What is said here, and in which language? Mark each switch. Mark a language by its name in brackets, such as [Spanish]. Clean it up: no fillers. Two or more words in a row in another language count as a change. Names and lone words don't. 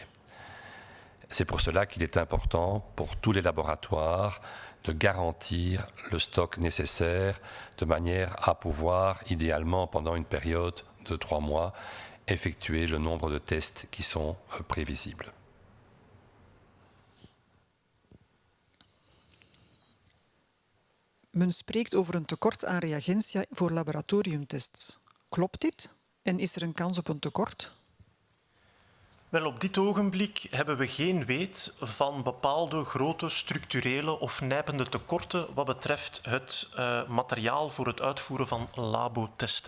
[French] C'est pour cela qu'il est important pour tous les laboratoires de garantir le stock nécessaire de manière à pouvoir, idéalement pendant une période de 3 mois, effectuer le nombre de tests qui sont prévisibles. [Dutch] Men spreekt over een tekort aan reagentia voor laboratoriumtests. Klopt dit? En is er een kans op een tekort? Wel, op dit ogenblik hebben we geen weet van bepaalde grote structurele of nijpende tekorten wat betreft het materiaal voor het uitvoeren van labotesten.